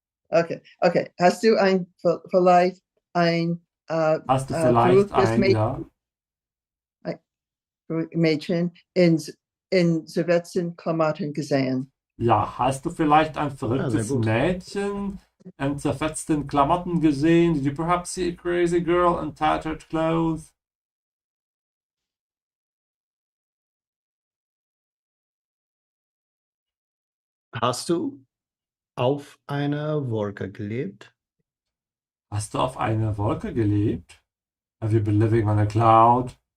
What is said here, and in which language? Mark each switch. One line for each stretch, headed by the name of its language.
German: Okay. Hast du vielleicht ein Hast du vielleicht ein, ja? Mädchen in schwarzen Klamotten gesehen? Ja, hast du vielleicht ein verrücktes gut. Mädchen in zerfetzten Klamotten gesehen?
English: Did you perhaps see a crazy girl in tattered clothes?
German: Hast du auf einer Wolke gelebt? Hast du auf einer Wolke gelebt?
English: Have you been living on a cloud?